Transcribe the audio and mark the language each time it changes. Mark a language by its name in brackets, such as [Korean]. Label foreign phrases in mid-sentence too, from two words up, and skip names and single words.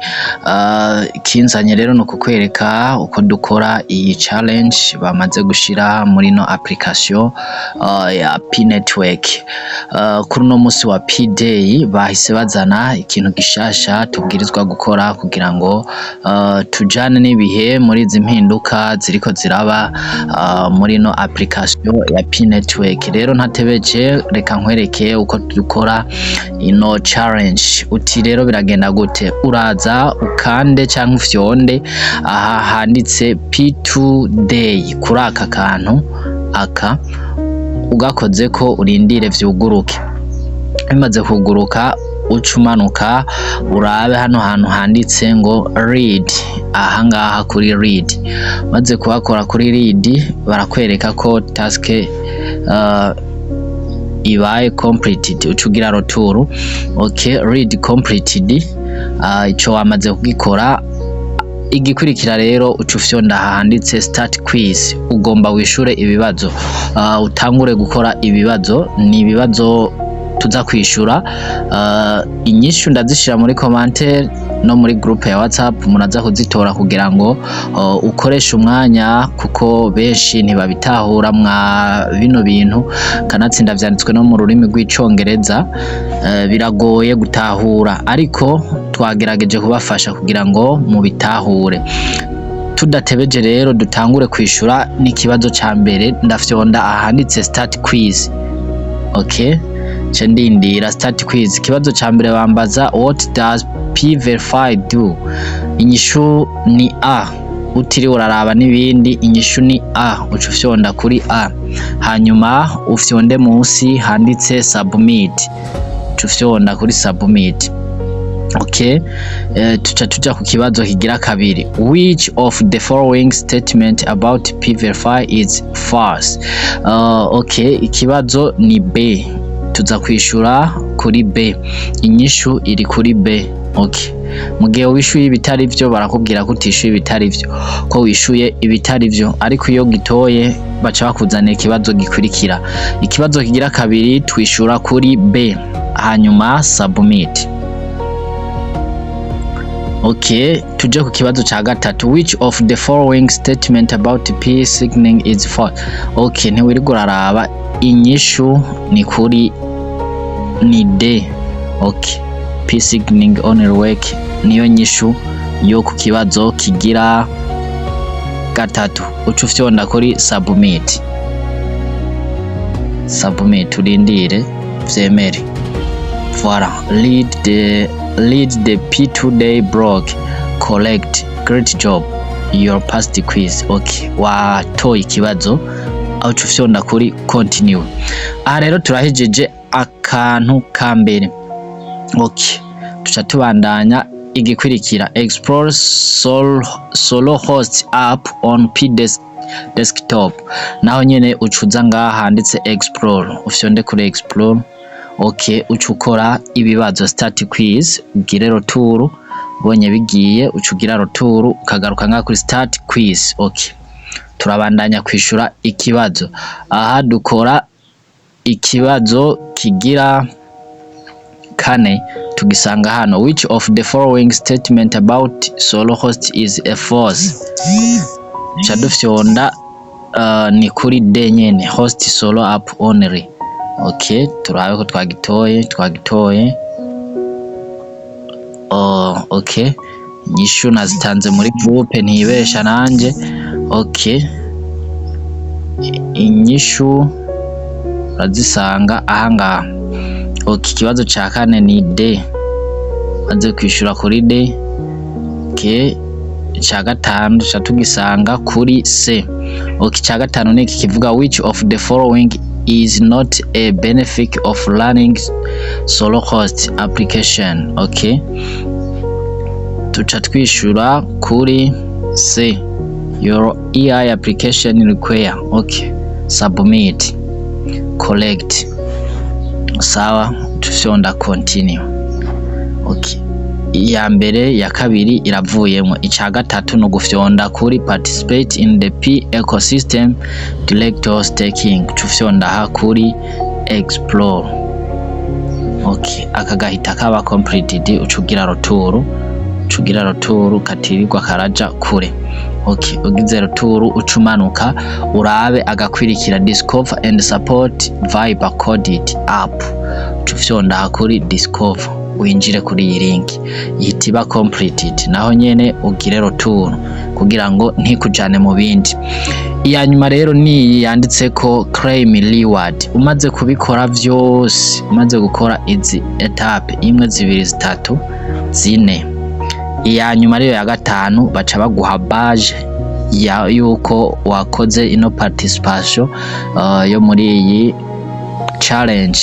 [Rundi] Kinzanye rero no kukwereka uko dukora iyi challenge bamaze gushira muri no application ya Pi Network. Kuri no musi wa Pi2Day bahise bazana ikintu gishasha tubwirizwa gukora kugira ngo tujane n'ibihe muri izi mpinduka ziriko ziraba muri no application ya Pi Network. Rero ntatebeje reka nkwereke uko dukora ino challenge. Uti rero biragenda gute? Uraza ukande cyangwa ufyonde aha handitse Pi2Day kuri aka kantu aka ugakoze ko urindire vyuguruke. Bimaze kuguruka ucumanuka urabe hano hantu handitse ngo read, aha ngaha kuri read. Maze kuhakora kuri read barakwereka ko task ibaye completed, ucugira retour. [English] Okay, read completed. [Rundi] Ico wamaze kugikora. Igikurikira rero ucufyonda handitse [English] start quiz. [Rundi] Ugomba wishure ibibazo, utangure gukora ibibazo. Ni ibibazo tuza kwishura. Inyishu ndazishira muri commentaire no muri group ya WhatsApp, munaza kuzitora kugira ngo ukoreshe umwanya, kuko benshi ntibabitahura mwa bino bintu, kanatsinda vyanditswe no mu rurimi rw'icongereza, biragoye gutahura, ariko twagerageje kubafasha kugira ngo mubitahure. Tudatebeje rero dutangure kwishura n'ikibazo ca mbere. Ndafyonda ahanditse [English] start quiz. [Rundi] Okay, ndindira [English] start quiz. [Rundi] Ikibazo ca mbere bambaza [English] what does PiVerify do? [Rundi] Inyishu ni A. Utiri uraraba n'ibindi, inyishu ni A. Ucufyonda kuri A, hanyuma ufyonde munsi handitse submit. Ucufyonda kuri submit. Okay, tuja ku kibazo kigira kabiri. [English] Which of the following statement about PiVerify is false? [Rundi] Okay, ikibazo ni B. Tuza kwishura kuri B. Inyishu iri kuri B. Okay, mugihe wishuye ibitari vyo barakubwira ko utishuye ibitari vyo, ko wishuye ibitari vyo, ariko iyo gitoye baca bakuzanira ikibazo gikurikira. Ikibazo kigira kabiri twishura kuri B, hanyuma submit. Okay, tuje ku kibazo ca gatatu. [English] Which of the following statement about P signaling is false? [Rundi] Okay, ntiwiri guraraba. Inyishu ni kuri ni D. [English] Okay, P signaling only work [Rundi] niyo nyishu yo ku kibazo kigira gatatu. Ucufyonda kuri submit. Submit, urindire vyemere. Voilà, [English] lead the Pi2Day blog. Collect. Great job. Your past quiz. [Rundi] Okay, watoye ikibazo. Aho ucufyonda kuri continue. Aha rero turahejeje akantu ka mbere. Okay, tuca tubandanya igikurikira. [English] Explore SoloHost app on Pi desktop. [Rundi] Naho nyene ucuza ngaha handitse explore, ufyonde kuri explore. Okay, ucukora ibibazo [English] start quiz, [Rundi] ugire retour. Bonye bigiye ucugira retour ukagaruka ngaha kuri [English] start quiz. [Rundi] Okay, turabandanya kwishura ikibazo. Aha dukora ikibazo kigira kane, tugisanga hano. [English] Which of the following statement about SoloHost is a false? [Rundi] Chadufyonda ni kuri D nyene, [English] host solo app only. [Rundi] Okay, turabe ko twagitoye. Okay, inyishu nazitanze muri group ntibesha nanje. Okay, inyishu bazisanga aha ngaha. Okay, kibazo ca kane ni D. Maze kwishura kuri D. Okay, ca gatanu tugisanga kuri C. Okay, ca gatanu ni kivuga [English] which of the following is not a benefit of running SoloHost application. [Rundi] Okay, tuca twishura kuri C. [English] Your AI application require. Okay, submit. Collect. [Rundi] Sawa, tufyonda continue. Okay, iya mbere ya kabiri iravuyemo. Ica gatatu no gufyonda kuri [English] participate in the Pi ecosystem director staking. [Rundi] Tufyonda ha kuri explore. okay, akagahita kaba completed, ucugira roturu katirirwa karaja kure. Okay, ugize roturu ucumanuka urabe agakwirikira [English] discover and support Viber coded app, [Rundi] ucufyonda kuri discover winjire kuri iyi link ihitiba completed, naho nyene ugire roturu kugira ngo ntikujane mu bindi. Iya nyuma rero ni yanditse ko [English] claim reward. [Rundi] Umaze kubikora vyose, umaze gukora izi etape 1 2 3 4, iya nyuma rero ya gatanu baca baguha badge ya yuko wakoze ino participation yo muri iyi challenge.